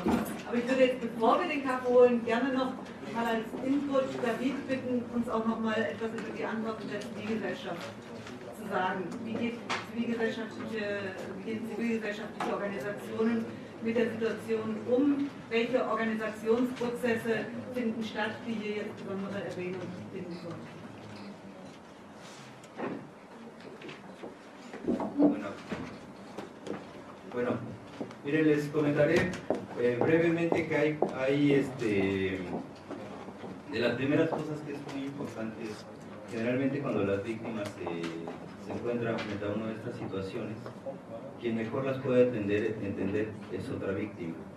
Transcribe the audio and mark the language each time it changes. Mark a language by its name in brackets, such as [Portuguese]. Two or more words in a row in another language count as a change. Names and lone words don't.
[German] Aber ich würde jetzt, bevor wir den Kaffee holen, gerne noch mal als Input David bitten, uns auch noch mal etwas über die Antworten der Zivilgesellschaft zu sagen. Wie gehen zivilgesellschaftliche Organisationen mit der Situation um? Welche Organisationsprozesse finden statt, die hier jetzt besondere Erwähnung finden sollen? [Spanish] Bueno, miren, les comentaré brevemente que hay de las primeras cosas que es muy importante, generalmente cuando las víctimas se encuentran frente a una de estas situaciones, quien mejor las puede entender es otra víctima.